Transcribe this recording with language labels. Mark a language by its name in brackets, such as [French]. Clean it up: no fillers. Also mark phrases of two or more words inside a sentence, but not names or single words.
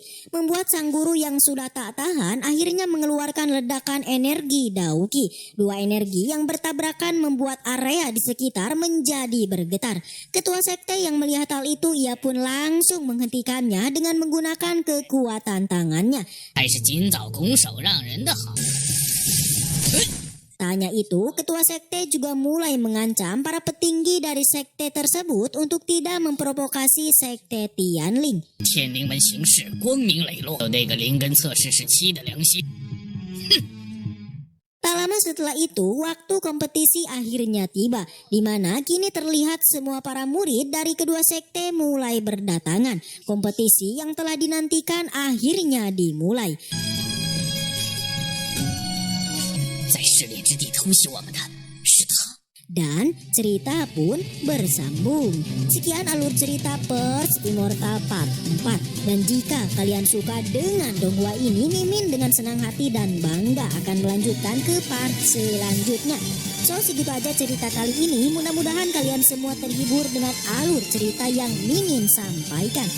[Indonesian] Membuat sang guru yang sudah tak tahan akhirnya mengeluarkan ledakan energi Dauki. Dua energi yang bertabrakan membuat area di sekitar menjadi bergetar. Ketua sekte yang melihat hal itu ia pun langsung menghentikannya dengan menggunakan kekuatan tangannya. [Chinese] 还是尽早拱手让人的好。 [Indonesian] Tak hanya itu, ketua sekte juga mulai mengancam para petinggi dari sekte tersebut untuk tidak memprovokasi sekte Tianling. [Chinese] 天灵门行事光明磊落，有那个灵根测试是七的良心。 [Indonesian] Tak lama setelah itu, waktu kompetisi akhirnya tiba, di mana kini terlihat semua para murid dari kedua sekte mulai berdatangan. Kompetisi yang telah dinantikan akhirnya dimulai. [Chinese] 在试炼之地偷袭我们的是他。 [Indonesian] Dan cerita pun bersambung. Sekian alur cerita Pers Immortal Part 4. Dan jika kalian suka dengan donghua ini, Mimin dengan senang hati dan bangga akan melanjutkan ke part selanjutnya. So segitu aja cerita kali ini. Mudah-mudahan kalian semua terhibur dengan alur cerita yang Mimin sampaikan.